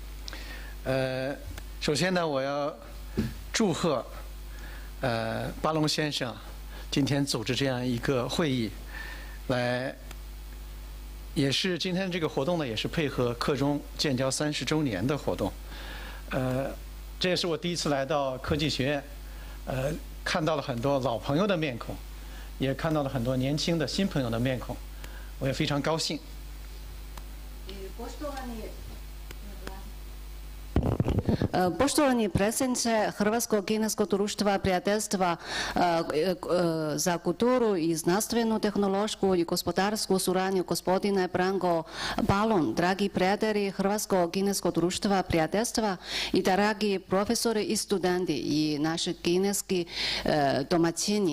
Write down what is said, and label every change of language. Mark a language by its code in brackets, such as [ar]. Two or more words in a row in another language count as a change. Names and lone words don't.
[zh] 首先呢，我要祝贺巴龙先生今天组织这样一个会议，也是今天这个活动呢，也是配合课中建交30周年的活动。这也是我第一次来到科技学院，看到了很多老朋友的面孔，也看到了很多年轻的新朋友的面孔，我也非常高兴。 [hr] Poštovani predsjedniče Hrvatskog kineskog društva prijateljstva za kulturu i znanstvenu, tehnološku i gospodarsku suradnju, gospodine Branko Balon, dragi prijatelji Hrvatskog kineskog društva prijateljstva i dragi profesori i studenti i naši kineski domaćini.